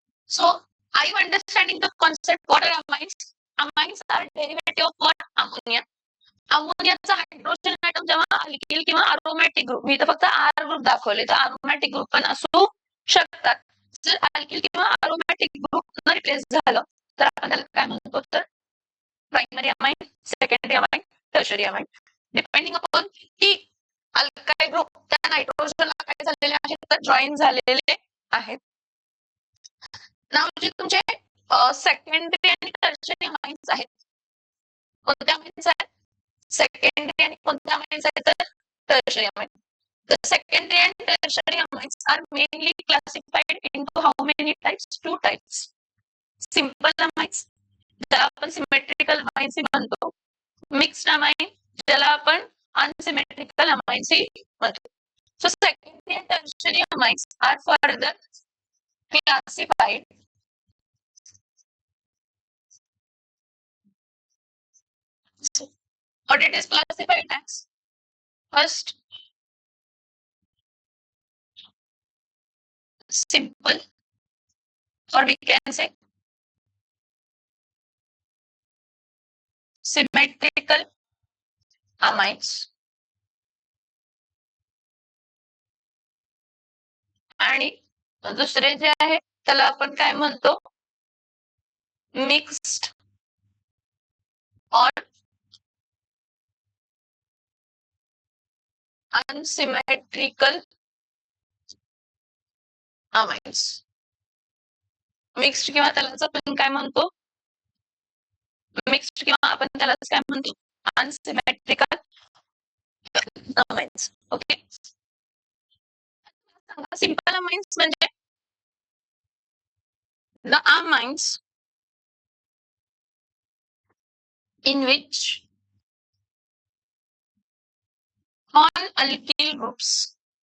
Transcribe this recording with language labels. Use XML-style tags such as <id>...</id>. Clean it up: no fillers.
<en>So, are you understanding the concept? What are amines? Amines are derivative of what? Ammonia.</en> <mr>अमोनियाचा hydrogen atom जेव्हा alkyl किंवा aromatic group, मी तर फक्त R group दाखवले, तर aromatic group पण असू शकतात. जर अल्किल किंवा अरोमॅटिक ग्रुप न रिप्लेस झालं तर आपण त्याला काय म्हणतो तर primary amine, secondary amine, tertiary amine. Depending upon की अल्काइल ग्रुप त्या नायट्रोजनला काय झालेले आहेत तर जॉईन झालेले आहेत. नाव जे तुमचे सेकंडरी आणि टर्शियरी अमाइन्स आहेत. कोणत्या अमाइन्स आहेत? सेकंडरी आणि कोणत्या अमाइन्स आहेत तर tertiary amine.</mr> <en>The secondary and tertiary amines are mainly classified into how many types? 2 types.</en> <mr>Simple amines ज्याला आपण सिमेट्रिकल अमाइन्स म्हणतो. मिक्स्ड अमाइन ज्याला आपण अनसिमेट्रिकल अमाइन्स म्हणतो.</mr> <en>So secondary and tertiary amines are further classified what it is classified as. First, simple, or we can say symmetrical amines.</en> <mr>आणि दुसरे जे आहे त्याला आपण काय म्हणतो, मिक्स्ड और अनसिमेट्रिकल अमाइन्स. मिक्स्ड किंवा त्यालाच आपण काय म्हणतो, मिक्स्ड किंवा आपण त्यालाच काय म्हणतो, unsymmetrical amines. Okay, simple amines म्हणजे</mr> <en>the amines in which all alkyl groups</en>